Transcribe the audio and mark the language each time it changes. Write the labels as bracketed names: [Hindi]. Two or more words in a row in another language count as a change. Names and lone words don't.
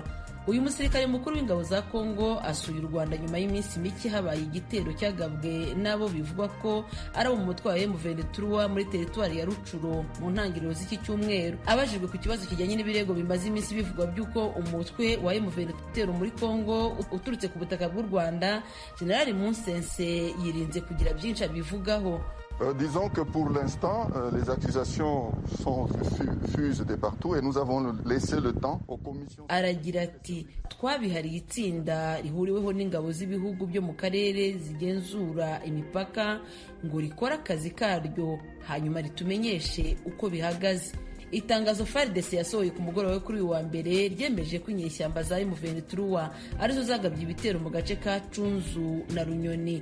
[Kinyarwanda] Uyu musirikare mukuru w'ingabo za Kongo asuye u Rwanda nyuma y'iminsi mike habaye igitero cyagabwe nabo bivugwa ko ari mu mutwe wa M23 muri teritwari ya Rucuro mu ntangiriro z'iki cyumweru. Abajijwe ku kibazo kijyanye n'ibirego bimaze iminsi bivugwa by'uko umutwe wa M23 muri Kongo uturutse ku butaka bw'u Rwanda, General Munsense yirinze kugira byinshi abivugaho. [French] Disons que pour l'instant, les accusations fusent de partout et nous avons laissé le temps aux commissions. [Kinyarwanda] Aragira ati twabihariye itsinda rihuriweho n'ingabo z'ibihugu byo mu karere zigenzura imipaka ngo rikora akazi karyo hanyuma ritumenyeshe uko bihagaze. Itangazo FARDC yasohoye ku mugoroba wo kuri uyu wa mbere ryemeje ko inyeshyamba za M23 arizo zagabye ibitero mu gace ka Cunzu na Runyoni.